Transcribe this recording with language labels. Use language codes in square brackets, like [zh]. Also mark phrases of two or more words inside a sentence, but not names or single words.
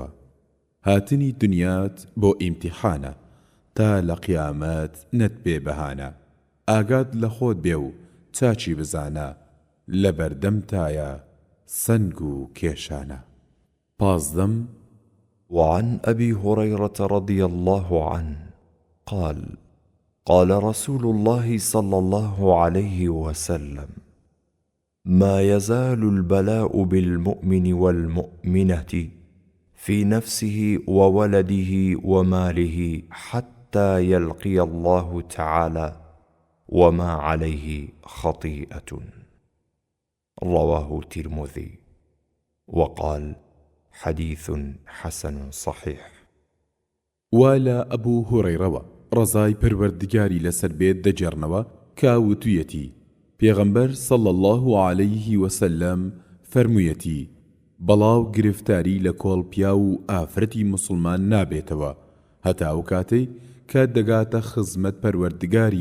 [ckb] هاتنی دنیات بۆ ئیمتیحانە تا لە قیامەت نەتبێ بەهانە، ئاگات لە خۆت بێ و چاچی بزانە لە بەردەم تایە سنگ و کێشانە. پازدەم [ar] وعن أبي هريرة رضي الله عنه قال: قال رسول الله صلى الله عليه وسلم: ما يزال البلاء بالمؤمن والمؤمنة في نفسه وولده وماله حتى يلقي الله تعالى وما عليه خطيئة. رواه الترمذي وقال: حديث حسن صحيح. [ckb] ولا أبو هريرة ڕزای پەروەردگاری لەسەر بێت دەجێڕنەوە کە وتوویەتی پێغەمبەر [ar] صلی الله عليه وسلم [ckb] فەرموویەتی بەڵاو گرفتاری لە کۆڵ پیا و ئافرەتی مسلمان نابێتەوە هەتا ئەو کاتەی کە دەگاتە خزمەت پەروەردگاری